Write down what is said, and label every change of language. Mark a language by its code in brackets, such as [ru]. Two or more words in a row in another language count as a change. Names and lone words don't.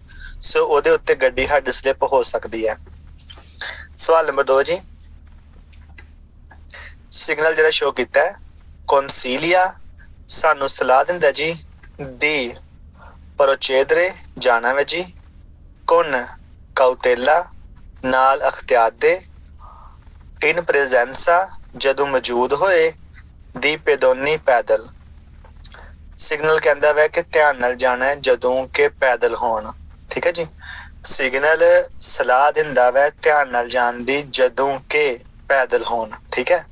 [pa] ਸੋ ਉਹਦੇ ਉੱਤੇ ਗੱਡੀ ਸਾਡੀ ਸਲਿਪ ਹੋ ਸਕਦੀ ਹੈ। ਸਵਾਲ ਨੰਬਰ 2 ਜੀ, ਸਿਗਨਲ ਜਿਹੜਾ ਸ਼ੋ ਕੀਤਾ ਹੈ, ਕੌਨਸੀਲੀਆ ਸਾਨੂੰ ਸਲਾਹ ਦਿੰਦਾ ਜੀ, [it] di procedere [pa] ਜਾਣਾ ਵੇ ਜੀ, [it] con cautela [pa] ਨਾਲ ਅਖਤਿਆਰ ਦੇ, [it] in presenza [pa] ਜਦੋਂ ਮੌਜੂਦ ਹੋਏ, [it] di pedoni [pa] ਪੈਦਲ। ਸਿਗਨਲ ਕਹਿੰਦਾ ਵੈ ਕਿ ਧਿਆਨ ਨਾਲ ਜਾਣਾ ਹੈ ਜਦੋਂ ਕਿ ਪੈਦਲ ਹੋਣ। ਠੀਕ ਹੈ ਜੀ। ਸਿਗਨਲ ਸਲਾਹ ਦਿੰਦਾ ਵੈ ਧਿਆਨ ਨਾਲ ਜਾਣ ਦੀ ਜਦੋਂ ਕਿ ਪੈਦਲ ਹੋਣ। ਠੀਕ ਹੈ।